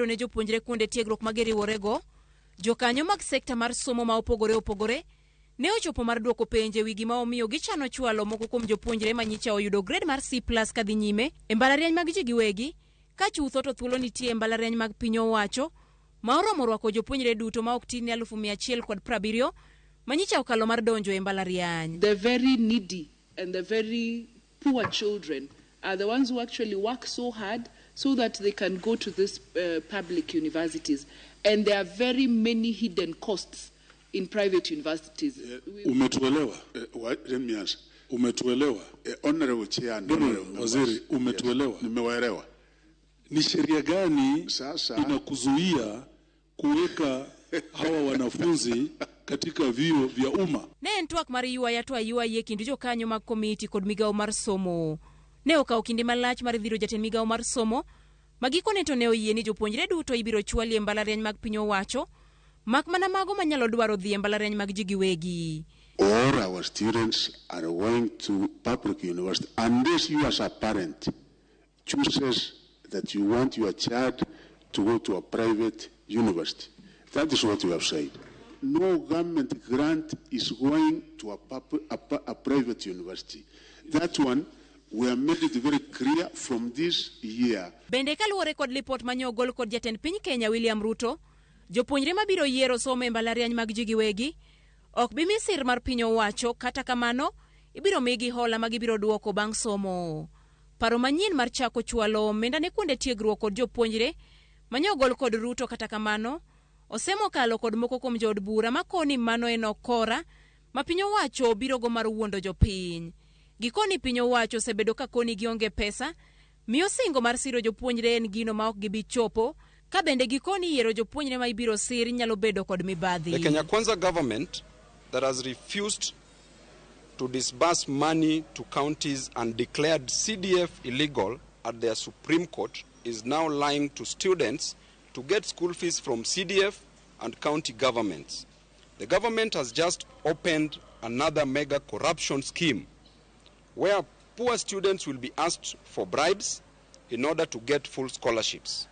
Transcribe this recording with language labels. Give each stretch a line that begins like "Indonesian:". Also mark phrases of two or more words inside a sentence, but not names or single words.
Luo (Kenya and Tanzania): ne jopuonjre kuonde tiegruok mag riworego, jokanyo mag sekta mar somo ma opogore ne ochopo mar duoko penjo wi gima omiyo gichano chwalo moko kuom jopuonjre manyicha oyudo grade mar C+ kadhi nyime e mbalariany mag ji giwegi, ka chutho to thuolo nitie e mbalariany mag piny owacho ma oromo rwako jopuonjre duto ma ok tin ni 170 manyicha okalo mar donjo e mbalariany.
English: The very needy and the very poor children are the ones who actually work so hard so that they can go to these public universities. And there are very many hidden costs in private universities. Umetuelewa? Let me answer. Umetuelewa? Honorable Chair,
Swahili: Waziri, umetuelewa? Nimewaelewa. Ni sheria gani inakuzuia kuweka hawa wanafunzi katika vyuo vya umma?
Luo (Kenya and Tanzania): Ne entwak mar ywa ye kind jokanyo mag komiti kod migao mar somo. Ne okawo kinde malach mar dhiro jatend migao mar somo, magikone to ne oyie ni jopuonjre duto ibiro chwali e mbalariany mag piny owacho, mak mana mago manyalo dwaro dhi e mbalariany mag ji giwegi.
English: All our students are going to public university unless you as a parent chooses that you want your child to go to a private university. That is what we have said. No government grant is going to a private university. That one, we have made it very clear from this year.
Luo (Kenya and Tanzania): Bende kaluwore kod lipot manyogol kod jatend piny Kenya William Ruto, jopuonjre mabiro yiero somo e mbalariany mag ji giwegi ok bi misir mar piny owacho, kata kamano ibiro migi hola magibiro duoko bang' somo. Paro manyien mar chako chwalo omenda ne kuonde tiegruok kod jopuonjre manyogol kod Ruto, kata kamano osemo kalo kod moko kuom jood bura makoni mano en okora ma piny owacho biro go mar wuondo jopiny. Gikoni piny owacho sebedo ka koni gionge pesa, miyo singo mar siro jopuonjre en gino ma ok gibi chopo, ka bende gikoni yiero jopuonjre ma ibiro sir nyalo bedo kod mibadhi.
English: The Kenya Kwanza government that has refused to disburse money to counties and declared CDF illegal at their Supreme Court is now lying to students to get school fees from CDF and county governments. The government has just opened another mega corruption scheme where poor students will be asked for bribes in order to get full scholarships.